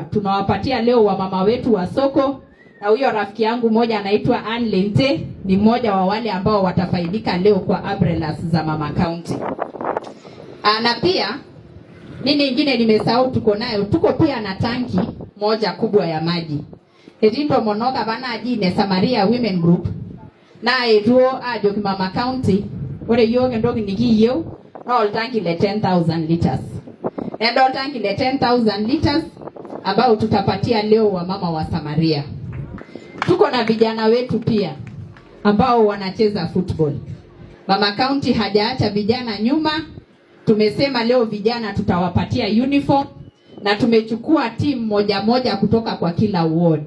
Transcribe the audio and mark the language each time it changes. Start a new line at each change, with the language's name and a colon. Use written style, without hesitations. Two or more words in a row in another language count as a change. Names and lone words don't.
Swahili: Tunawapatia leo wamama wetu wa soko, na huyo rafiki yangu mmoja anaitwa Ann Lente ni mmoja wa wale ambao watafaidika leo kwa umbrellas za mama county. Na pia nini ingine nimesahau tuko nayo, tuko pia na tanki moja kubwa ya maji.
Masai: Edindo monoga bana ajine Samaria Women Group. Na etuo ajo mama county ore yoge ndogi nikiyo no tanki le 10,000 liters. Endo tanki le
Swahili: 10,000 liters ambao tutapatia leo wa mama wa Samaria. Tuko na vijana wetu pia ambao wanacheza football. Mama county hajaacha vijana nyuma. Tumesema leo vijana tutawapatia uniform na tumechukua timu moja kutoka kwa kila ward.